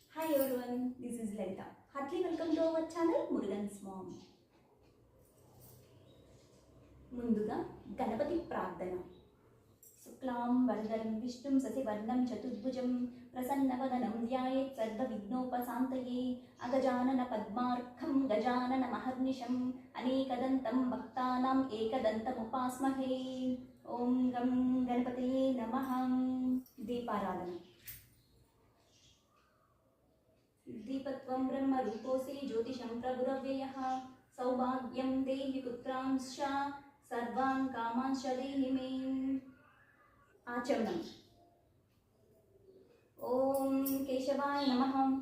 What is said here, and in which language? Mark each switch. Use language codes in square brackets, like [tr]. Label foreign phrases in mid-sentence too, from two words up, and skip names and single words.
[en] Hi everyone, this is Lalita. Heartily welcome to our channel Murugan's Mom. [te] ముందుగా గణపతి ప్రార్థన. [sa] శుక్లాం వరదరం విష్ణుం శశివర్ణం చతుర్భుజం ప్రసన్నవదనం ధ్యాయేత్ సర్వవిఘ్నోపశాంతయే అగజానన పద్మార్కం గజానన మహర్నిశం అనేకదంతం భక్తానాం ఏకదంతముపాస్మహే. ఓం గం గణపతయే నమః. దీపారాధన. दीपत्वं ब्रह्म रूपोऽसि ज्योतिषं प्रभुरव्ययः सौभाग्यं देहि पुत्रांश्च सर्वान् कामांश्च देहि मे. आचमनम्. ओम केशवाय नमः.